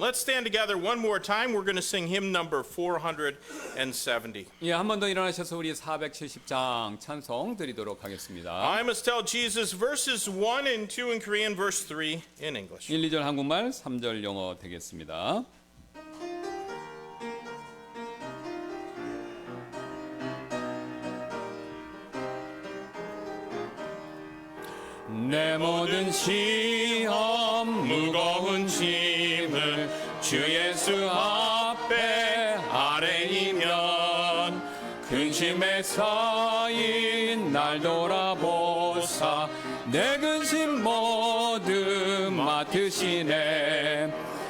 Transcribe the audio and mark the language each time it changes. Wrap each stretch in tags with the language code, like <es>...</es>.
<en>Let's stand together one more time. We're going to sing hymn number 470.</en> <ko>예, 한 번 더 일어나셔서 우리 470장 찬송 드리도록 하겠습니다.</ko> <en>I must tell Jesus verses 1 and 2 in Korean, verse 3 in English.</en> <ko>1, 2절 한국말, 3절 영어 되겠습니다. 내 모든 시험 무거운 짐을 주 예수 앞에 아뢰이면 근심에 쌓인 날 돌아보사 내 근심 모두 맡으시네.</ko>